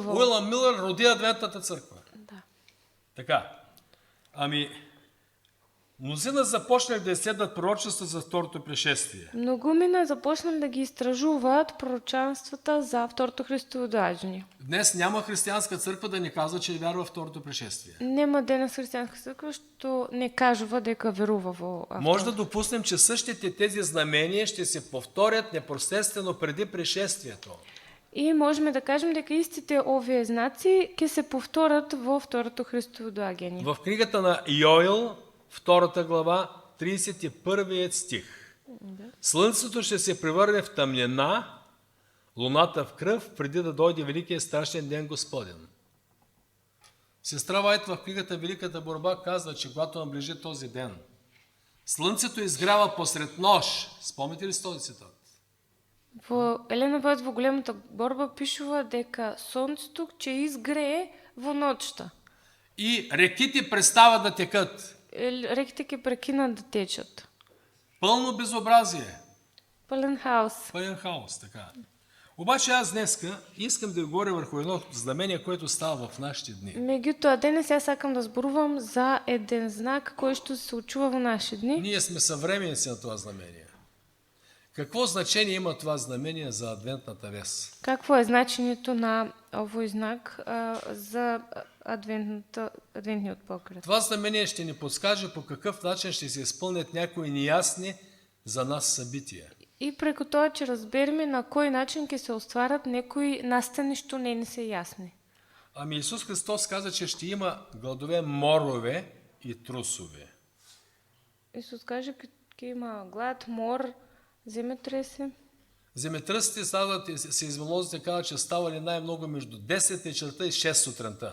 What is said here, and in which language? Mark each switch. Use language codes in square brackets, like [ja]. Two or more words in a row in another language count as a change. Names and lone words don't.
[bg] Значи, Уилъм Милър роди Адвентната църква. Да. Така. Мнозина започнах да изследват пророчества за второто пришествие. [mk] Многумина започнали да ги изтражуват пророчанствата за второто Христово доаѓање. [bg] Днес няма християнска църква да ни казва, че вярва в второто пришествие. [mk] Нема денес християнска црква што не кажува дека верува во [bg] Може да допуснем, че същите тези знамения ще се повторят непосредствено преди пришествието. [mk] И можеме да кажем дека истите овие знаци ќе се повторат во второто Христово доаѓање. [bg] В книгата на Йоел, 2 глава, 31 стих. Слънцето ще се превърне в тъмнина, луната в кръв, преди да дойде великия и страшен ден Господен. Сестра Вайт в книгата Великата борба казва, че когато наближи този ден, слънцето изгрява посред нощ. Спомните ли си този цитат? [mk] Во Елена Вајд во големата борба пишува дека сонцето ќе изгрее во ноќта. [bg] И реките престават да текат. [mk] Реките ќе прекинат да течат. [bg] Пълно безобразие. Пълен хаос. Пълен хаос, така. Обаче аз днеска искам да ви говоря върху едно знамение, което става в нашите дни. [mk] Меѓутоа, денес јас сакам да зборувам за еден знак кој што се случува во наши дни. [bg] Ние сме съвременници на това знамение. Какво значение има това знамение за адвентната вест? [mk] Какво е значењето на овој знак за адвентниот покрет? [bg] Това знамение ще ни подскаже по какъв начин ще се изпълнят някои неясни за нас събития. [mk] И преку тоа ќе разбереме на кој начин ќе се остварат некои настани што не ни се јасни. [bg] Ами Исус Христос каза, че ще има гладове, морове и трусове. [mk] Исус каже ќе има глад, мор, земетресе. [bg] Земетръсите се изволозите казват, че ставали най-много между 10 вечерта и 6 сутринта.